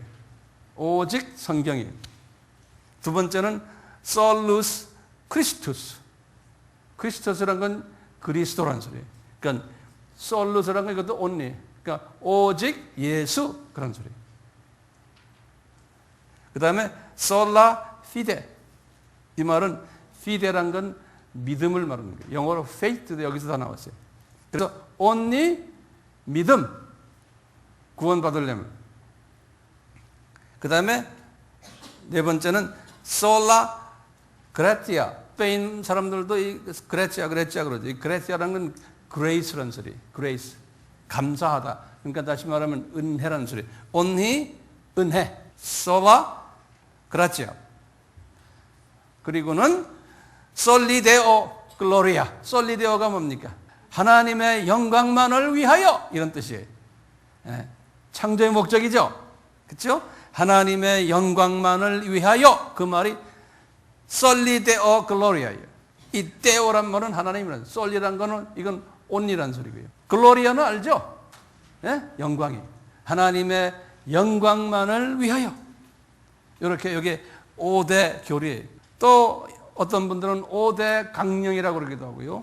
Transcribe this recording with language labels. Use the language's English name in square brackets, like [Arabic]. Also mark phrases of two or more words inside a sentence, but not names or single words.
[Korean] 오직 성경이에요. 두 번째는 [Latin] solus Christus. [Korean] 크리스토스란 건 그리스도란 소리예요. 그러니까 solus란 건 이것도 only. 그러니까 오직 예수 그런 소리예요. 그 다음에 [Latin] sola fide. [Korean] 이 말은 fide란 건 믿음을 말하는 거예요. 영어로 faith도 여기서 다 나왔어요. 그래서 only 믿음, 구원받으려면. 그 다음에 네 번째는 [Latin] sola gratia. [Korean] 스페인 사람들도 이 gratia 그러죠. 이 gratia라는 건 grace라는 소리. grace. 감사하다. 그러니까 다시 말하면 은혜라는 소리. only 은혜. [Latin] sola gratia. [Korean] 그리고는 [Latin] soli deo gloria. soli deo [Korean] 가 뭡니까? 하나님의 영광만을 위하여 이런 뜻이에요. 창조의 목적이죠. 그렇죠? 하나님의 영광만을 위하여 그 말이 [Latin] soli deo gloria [Korean] 예요. 이 deo란 말은 하나님이란, soli란 거는 이건 only란 소리고요. gloria는 알죠? 영광이. 하나님의 영광만을 위하여. 이렇게 여기 5대 교리예요. 또 어떤 분들은 5대 강령이라고 그러기도 하고요.